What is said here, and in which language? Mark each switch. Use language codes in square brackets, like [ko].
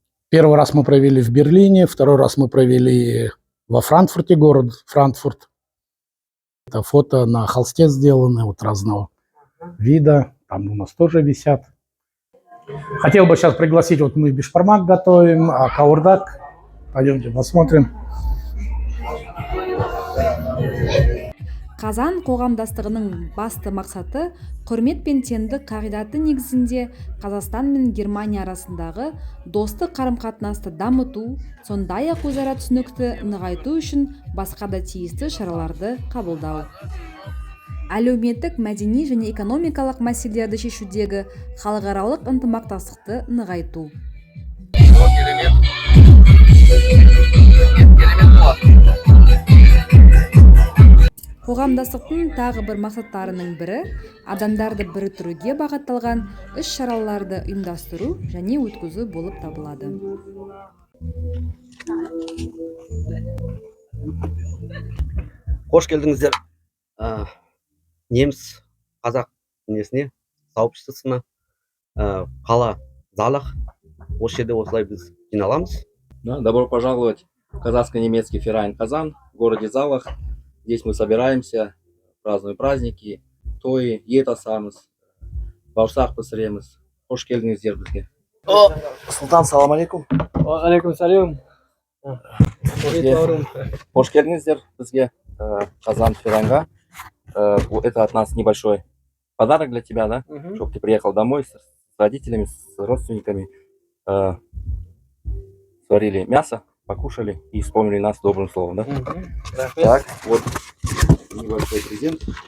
[ru] Первый раз мы провели в Берлине, второй раз мы провели во Франкфурте, город Франкфурт. Это фото на холсте сделаны, вот разного вида. Там у нас тоже висят. Хотел бы сейчас пригласить, вот мы бишбармак готовим, а каурдак. Пойдемте посмотрим. [kk] Қазан қоғамдастығының басты мақсаты құрмет пен теңдік қағидаты негізінде Қазақстан мен Германия арасындағы достық қарым-қатынасты дамыту, сондай-ақ өзара түсінікті нығайту үшін басқа да тиісті шараларды қабылдау. Әлеуметтік, мәдени және экономикалық мәселелерді шешудегі халықаралық ынтымақтастықты нығайту. Қоғамдастықтың тағы бір мақсаттарының бірі адамдарды біріктіруге бағытталған іс-шараларды ұйымдастыру және өткізу болып табылады. Қош келдіңіздер неміс қазақ несіне сообществосына қала Залах. Осы жерде осылай біз жиналамыз. [ru] Да, добро пожаловать в казахско-немецкий Ферайн Казан в городе Залах. Здесь мы собираемся, празднуем праздники, [kk] тойы, ет асамыз, бауырсақ пісіреміз. Қош келдіңіздер бізге. Сұлтан, салам алейкум. Алейкум салям. Қош келдіңіздер бізге Казан Ферайнға. [ru] Это от нас небольшой подарок для тебя, да? Чтобы ты приехал домой с родителями, с родственниками, сварили мясо, покушали и вспомнили нас добрым словом, да? Так, вот небольшой презент.